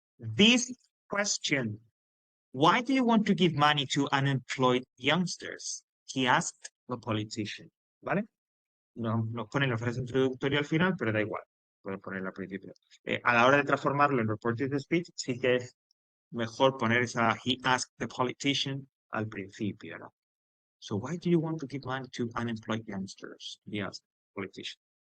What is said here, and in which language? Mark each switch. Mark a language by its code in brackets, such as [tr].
[en] This question, why do you want to give money to unemployed youngsters? He asked the politician. [es] ¿Vale? Nos ponen la frase introductoria al final, pero da igual. Puedes ponerla al principio. A la hora de transformarlo en reported speech, sí que es mejor poner esa [en] he asked the politician [es] al principio, ¿no? [en] So why do you want to give money to unemployed youngsters? He asked the politician.